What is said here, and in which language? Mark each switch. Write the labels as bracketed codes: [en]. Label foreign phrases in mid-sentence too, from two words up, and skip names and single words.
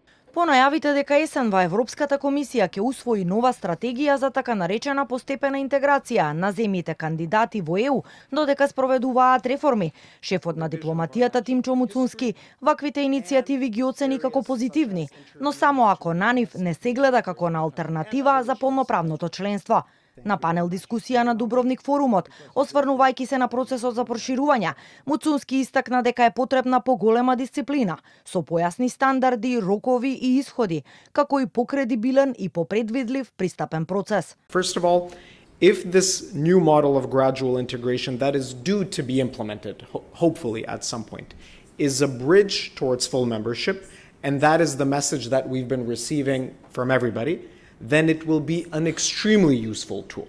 [mk] По најавите дека есенва Европската комисија ќе усвои нова стратегија за така наречена постепена интеграција на земјите кандидати во ЕУ, додека спроведуваат реформи, шефот на дипломатијата Тимчо Муцунски ваквите иницијативи ги оцени како позитивни, но само ако на нив не се гледа како на алтернатива за полноправното членство. На панел дискусија на Дубровник форумот, осврнувајќи се на процесот за проширување, Муцунски истакна дека е потребна поголема дисциплина, со појасни стандарди, рокови и исходи, како и покредибилен и попредвидлив пристапен процес. [en] First of all, if this new model of gradual integration that is due to be implemented, hopefully at some point, is a bridge towards full membership, and that is the message that we've been receiving from everybody, then it will be an extremely useful tool.